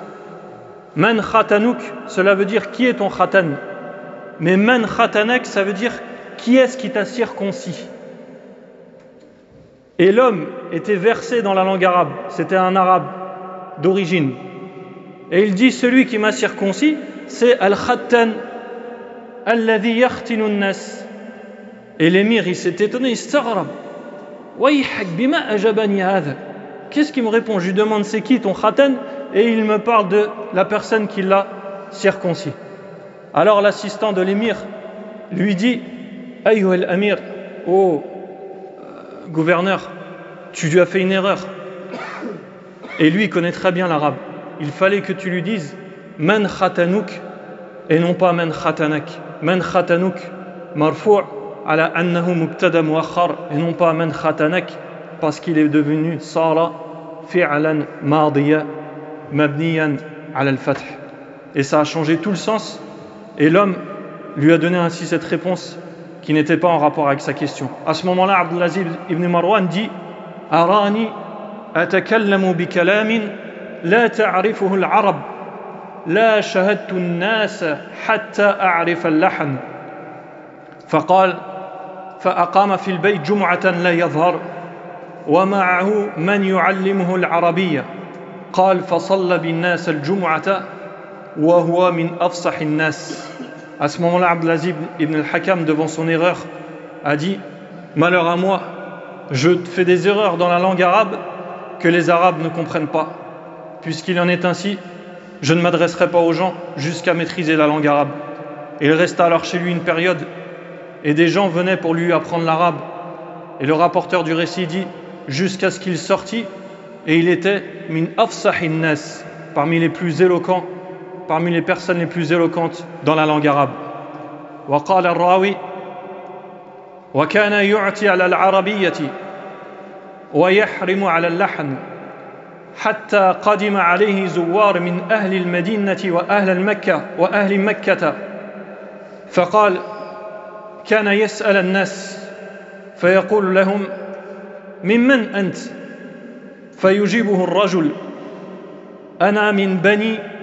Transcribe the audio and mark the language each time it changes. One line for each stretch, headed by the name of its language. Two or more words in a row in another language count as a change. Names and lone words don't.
Arabic: من ختنك,
French: cela veut dire qui est ton khatan. Mais
Arabic: من ختنك,
French: ça veut dire qui est-ce qui t'a circoncis. Et l'homme était versé dans la langue arabe, c'était un arabe d'origine. Et il dit celui qui m'a circoncis, c'est
Arabic: الختان الذي يختن الناس.
French: Et l'émir, il s'est étonné, il s'aghrab.
Arabic: ويحك بما أجابني هذا.
French: Qu'est-ce qu'il me répond? Je lui demande c'est qui ton khatan et il me parle de la personne qui l'a circoncis. Alors l'assistant de l'émir lui dit
Arabic: أيها الأمير,
French: oh gouverneur, tu lui as fait une erreur. Et lui il connaît très bien l'arabe. Il fallait que tu lui dises
Arabic: من ختنك
French: et non pas
Arabic: من ختنك. من ختنك مرفوع على أنه مبتدأ مؤخر
French: et non pas
Arabic: من ختنك
French: parce qu'il est devenu
Arabic: صار فعلا ماضيا مبنيا على الفتح.
French: Et ça a changé tout le sens et l'homme lui a donné ainsi cette réponse qui n'était pas en rapport avec sa question. À ce moment-là,
Arabic: Abdulaziz ibn Marwan dit أراني أتكلم بكلام لا تعرفه العرب لا شهدت الناس حتى أعرف اللحن. فقال فأقام في البيت جمعة لا يظهر ومعه من يعلمه العربية قال فصلى بالناس الجمعة وهو من أفصح الناس.
French: À ce moment-là, Abdelaziz ibn al-Hakam, devant son erreur, a dit Malheur à moi, je fais des erreurs dans la langue arabe que les Arabes ne comprennent pas. Puisqu'il en est ainsi, je ne m'adresserai pas aux gens jusqu'à maîtriser la langue arabe. Et il resta alors chez lui une période, et des gens venaient pour lui apprendre l'arabe. Et le rapporteur du récit dit jusqu'à ce qu'il sortit, et il était
Arabic: من أفصح الناس,
French: parmi les plus éloquents, parmi les personnes les plus éloquentes dans la langue arabe.
Arabic: وقال الراوي وكان يعطي على العربية ويحرم على اللحن حتى قدم عليه زوار من أهل المدينة وأهل مكة فقال كان يسأل الناس فيقول لهم ممن أنت فيجيبه الرجل أنا من بني